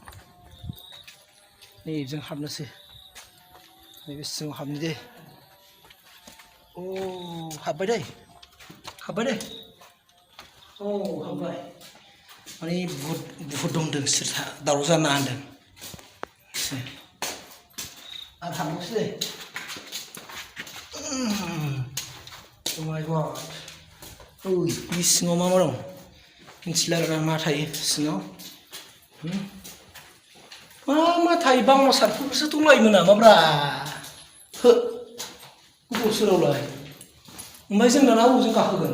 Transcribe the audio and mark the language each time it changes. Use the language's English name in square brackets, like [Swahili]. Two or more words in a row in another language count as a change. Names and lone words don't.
[Bodo] नै जों हाबनोसै नैबे सिङाव हाबनि दे अ हाबबाय दै औ हाबबाय माने बुहुद दंदों सोर दावराव जानो होनदों आरो हाबनोसै दे [English] Oh my god [Bodo] ओइ बे सिङाव मा दं मिथिला आरो मा थायो सिङाव मा थायो बांसारफोरसो दंलायोमोन नामाब्रा हो बबाव सोरावलाय ओमफ्राय जों दाना बबेजों गाखोगोन